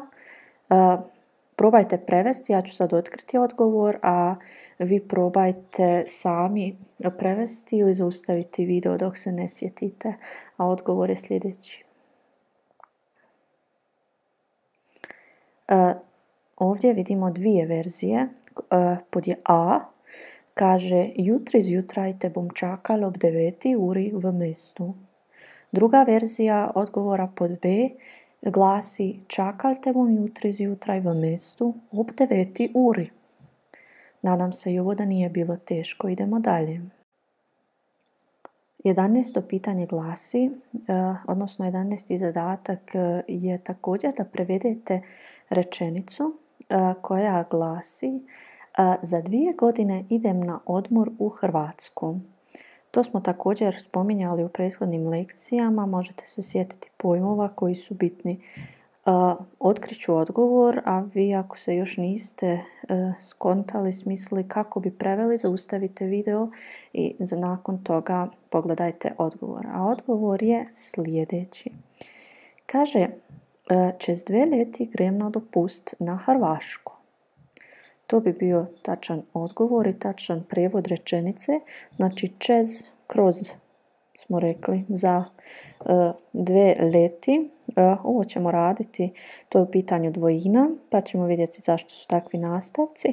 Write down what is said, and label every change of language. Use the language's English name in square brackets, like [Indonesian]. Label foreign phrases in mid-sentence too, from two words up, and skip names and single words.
[Bosnian] Probajte prevesti, ja ću sad otkriti odgovor, a vi probajte sami prevesti ili zaustaviti video dok se ne sjetite, a odgovor je sljedeći. Ovdje vidimo dvije verzije. Pod je A, [Slovenian] kaže: jutri zjutraj te bom čakala ob 9 uri v mestu. [Bosnian] Druga verzija odgovora pod B glasi: [Slovenian] čakal te bom jutri zjutraj v mestu ob 9 uri. [Bosnian] Nadam se i ovo da nije bilo teško. Idemo dalje. 11. pitanje glasi, 11. zadatak je također da prevedete rečenicu koja glasi: za 2 godine idem na odmor u Hrvatsku. To smo također spominjali u prethodnim lekcijama, možete se sjetiti pojmova koji su bitni. Otkriću odgovor, a vi ako se još niste skontali, smislili kako bi preveli, zaustavite video i nakon toga pogledajte odgovor. A odgovor je sljedeći. Kaže: [Slovenian] čez 2 leti grem na dopust na Hrvašku. [Bosnian] To bi bio tačan odgovor i tačan prijevod rečenice. Znači kroz smo rekli za 2 leti. Ovo ćemo raditi, to je u pitanju dvojina, pa ćemo vidjeti zašto su takvi nastavci.